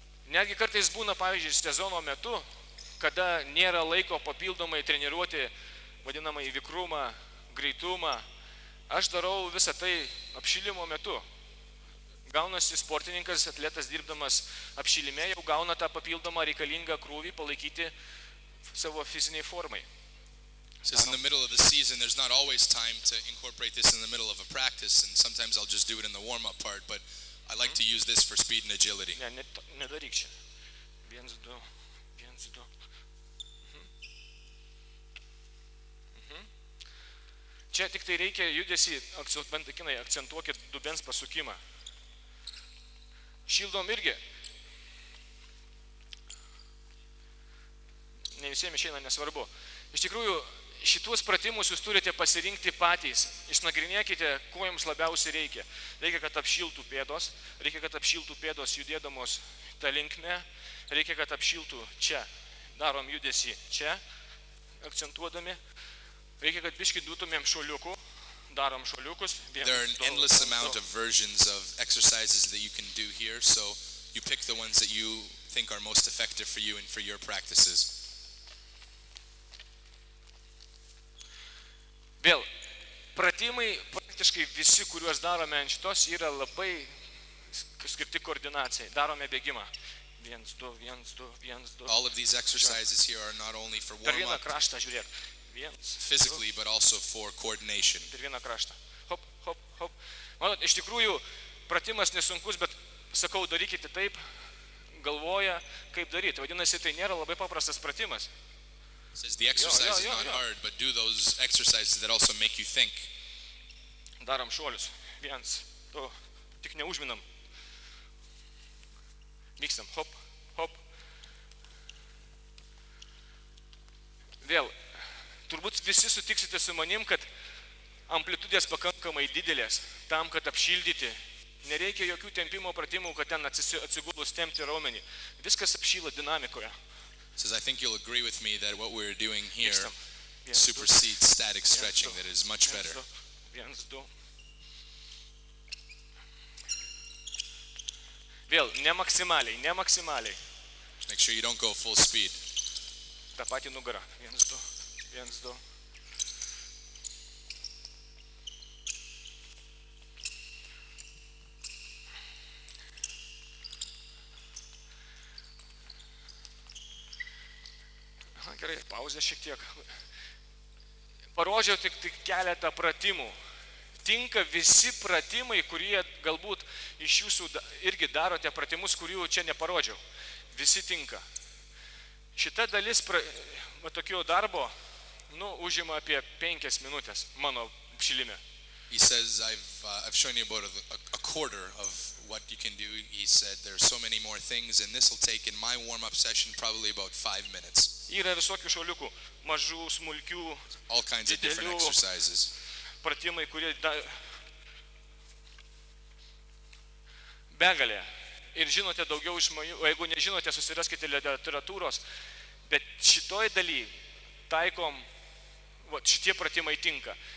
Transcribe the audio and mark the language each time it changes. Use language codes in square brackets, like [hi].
[lt] Netgi kartais būna, pavyzdžiui, sezono metu, kada nėra laiko papildomai treniruoti vadinamą įvikrumą, greitumą, aš darau visą tai apšilimo metu. Gaunasi sportininkas, atletas dirbdamas apšilime, jau gauna tą papildomą reikalingą krūvį palaikyti savo fiziniai formai. [en] Says in the middle of the season, there's not always time to incorporate this in the middle of a practice, and sometimes I'll just do it in the warm-up part, but I like to use this for speed and agility. [lt] Nedaryk čia. 1, 2, 1, 2. Čia tik tai reikia judesį, akcentuokit dubens pasukimą. Šildom irgi. Ne visiems išeina, nesvarbu. Iš tikrųjų, šituos pratimus jūs turite pasirinkti patys. Išnagrinėkite, ko jums labiausiai reikia. Reikia, kad apšiltų pėdos judėdamos tą linkmę. Reikia, kad apšiltų čia. Darom judesį čia, akcentuodami. Reikia, kad biškį dutumėm šuoliukų. Darom šuoliukus. [en] There are an endless amount of versions of exercises that you can do here, so you pick the ones that you think are most effective for you and for your practices. [lt] Vėl, pratimai praktiškai visi, kuriuos darome ant šitos, yra labai skirti koordinacijai. Darome bėgimą. 1, 2, 1, 2, 1, 2. [en] All of these exercises here are not only for [lt] Per vieną [en] warm-up [lt] kraštą žiūrėk. 1, [en] physically, but also for coordination. [lt] per vieną kraštą. Hop, hop, hop. Manot, iš tikrųjų, pratimas nesunkus, bet sakau, darykite taip, galvoja, kaip daryti. Vadinasi, tai nėra labai paprastas pratimas. [en] It says the exercise is not hard, but do those exercises that also make you think. [lt] Darom šuolius. 1, 2, tik neužminam. Vykstam, hop, hop. Vėl, turbūt visi sutiksite su manim, kad amplitudės pakankamai didelės tam, kad apšildyti. Nereikia jokių tempimo pratimų, kad ten atsigulus tempti raumenį. Viskas apšyla dinamikoje. [en] It says, I think you'll agree with me that what we're doing here [lt] Vykstam. 1, 2, [en] supersedes static stretching, that it is much better. [lt] 1, 2. Vėl, ne maksimaliai. [en] Just make sure you don't go full speed. [lt] Ta pati nugarą. 1, 2, 1, 2. Aha, gerai, pauzė šiek tiek. Parodžiau tik keletą pratimų. Tinka visi pratimai, kurie galbūt iš jūsų irgi darote pratimus, kurių čia neparodžiau. Visi tinka. Šita dalis tokio darbo užima apie 5 minutės mano apšilime. [en] He says, I've shown you about a quarter of what you can do. He said, there are so many more things, and this will take in my warm-up session probably about 5 minutes. [lt] Yra visokių šuoliukų, mažų, smulkių, [en] All kinds of different [lt] didelių [en] exercises. [lt] pratimai, kurie begalė. Ir žinote daugiau žmonių, o jeigu nežinote, susiraskite literatūros, bet šitoj daly taikom, šitie pratimai tinka.